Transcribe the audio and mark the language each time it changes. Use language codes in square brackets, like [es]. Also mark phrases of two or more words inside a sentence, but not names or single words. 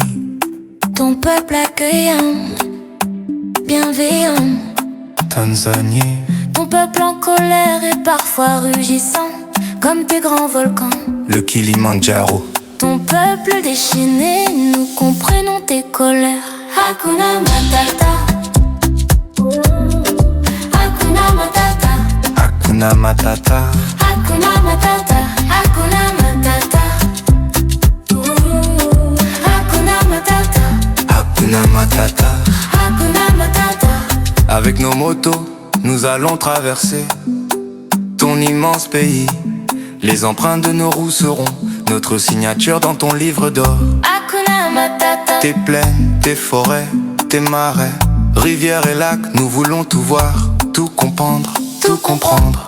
[fr] ton peuple accueillant, bienveillant. Tanzanie, Ton peuple en colère et parfois rugissant, comme tes grands volcans. le Kilimandjaro. Ton peuple déchaîné, nous comprenons tes colères. [sw] Hakuna Matata. Hakuna Matata. Hakuna Matata, Hakuna Matata. Hakuna Matata. Hakuna Matata. Hakuna Matata. Hakuna Matata. [fr] Avec nos motos, nous allons traverser ton immense pays. Les empreintes de nos roues seront notre signature dans ton livre d'or. [sw] Hakuna Matata. [fr] Tes plaines, tes forêts, tes marais, rivières et lacs, nous voulons tout voir, tout comprendre, tout comprendre.